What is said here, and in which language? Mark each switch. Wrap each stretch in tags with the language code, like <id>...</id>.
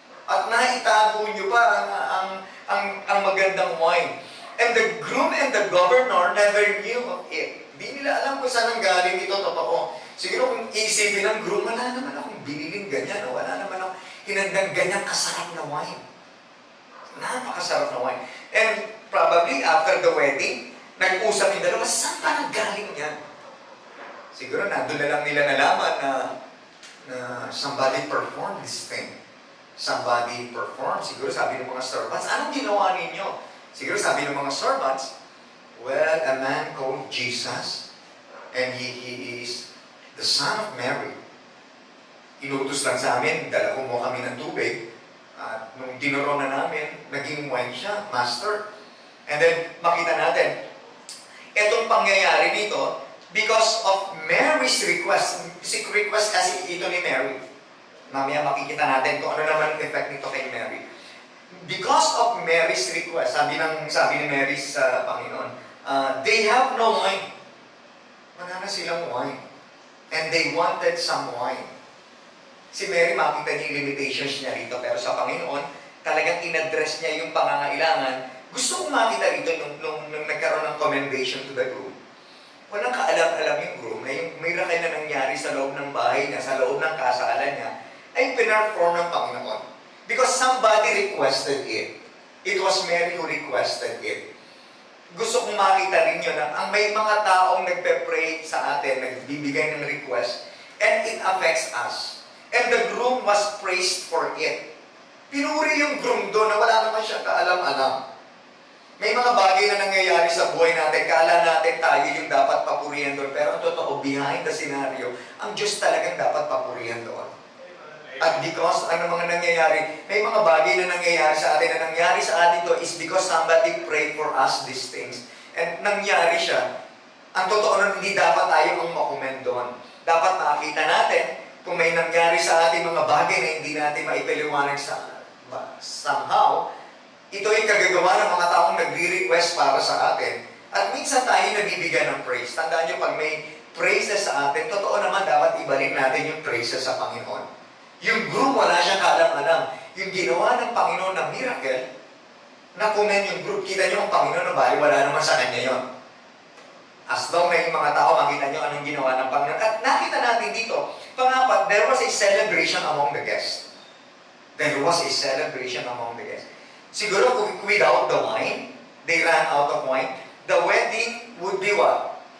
<tl>At naitago niyo pa ang magandang wine.</tl> <en>And the groom and the governor never knew of it.</en> <tl>Di nila alam kung saan ang galing ito, totoo. Siguro kung isipin ng groom, wala naman akong biniling ganyan, wala naman akong hinandang ganyan kasarap na wine. Napakasarap na wine.</tl> <en>And probably after the wedding,</en> <tl>nag-usap yung dalawa, saan pa nanggaling yan? Siguro doon na lang nila nalaman na</tl> <en>somebody performed this thing. Somebody performed.</en> <tl>Siguro sabi ng mga servants, anong ginawa ninyo? Siguro sabi ng mga servants,</tl> <en>well, a man called Jesus, and he is the son of Mary.</en> <tl>Inutos lang sa amin, dala ko mo kami ng tubig, at nung dinuro na namin, naging wine siya, master. And then, makita natin, etong pangyayari nito,</tl> <en>because of Mary's request</en> <tl>kasi ito ni Mary. Mamaya makikita natin kung ano naman ang effect nito kay Mary.</tl> <en>Because of Mary's request,</en> <tl>sabi ni Mary sa Panginoon,</tl> <en>they have no wine.</en> <tl>Wala na silang wine.</tl> <en>And they wanted some wine.</en> <tl>Si Mary, makita niya yung limitations niya rito, pero sa Panginoon, talagang in-address niya yung pangangailangan. Gusto kong makita rito nung nagkaroon ng commendation to the groom. Walang kaalam-alam yung groom na yung miracle na nangyari sa loob ng bahay niya, sa loob ng kasalan niya, ay pinarform ng Panginoon.</tl> <en>Because somebody requested it. It was Mary who requested it.</en> <tl>Gusto kong makita rin yun na ang may mga taong nagpe-pray sa atin, nagbibigay ng request,</tl> <en>and it affects us. And the groom was praised for it.</en> <tl>Pinuri yung groom doon na wala naman siyang kaalam-alam. May mga bagay na nangyayari sa buhay natin, kala natin tayo yung dapat papurihan doon, pero ang totoo,</tl> <en>behind the scenario,</en> <tl>ang Diyos talagang dapat papurihan doon. At because ano mga nangyayari, may mga bagay na nangyayari sa atin, na nangyari sa atin to</tl> <en>is because somebody prayed for us these things.</en> <tl>And nangyari siya. Ang totoo nun, hindi dapat tayo ang makomment doon. Dapat makita natin kung may nangyari sa atin mga bagay na hindi natin maipaliwanag somehow, ito yung kagagawa ng mga taong nagre-request para sa atin. At minsan tayo nabibigyan ng praise. Tandaan nyo, pag may praises sa atin, totoo naman dapat ibalik natin yung praises sa Panginoon. Yung groom, wala siyang kalam-alam. Yung ginawa ng Panginoon na miracle, na-comment yung group, kita nyo ang Panginoon na bali, wala naman sa kanya yon. As long na yung mga tao,</tl> <en>makita nyo anong ginawa ng Panginoon.</en> <tl>At nakita natin dito, Pangapat,</tl> <en>there was a celebration among the guests. There was a celebration among the guests. Siguro without the wine, they ran out of wine, the wedding would be what?</en>